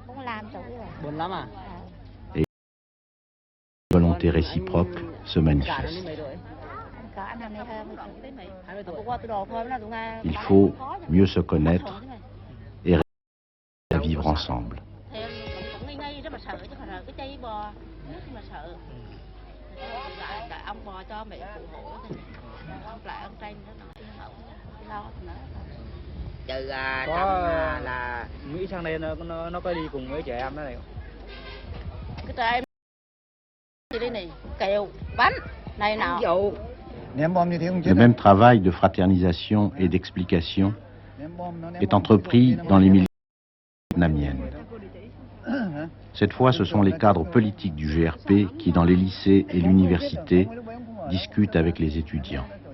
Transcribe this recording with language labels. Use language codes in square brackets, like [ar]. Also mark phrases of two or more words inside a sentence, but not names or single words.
[fr] Et la volonté réciproque se manifeste. Il faut mieux se connaître et réussir à vivre ensemble. [vi] Là Mỹ sang đây nó có đi cùng với trẻ em đó này. Cái trẻ em gì đây này, kẹo, bánh, này nọ. [fr] Le même travail de fraternisation et d'explication est entrepris dans les milieux vietnamiennes. Cette fois, ce sont les cadres politiques du GRP qui, dans les lycées et l'université, discutent avec les étudiants.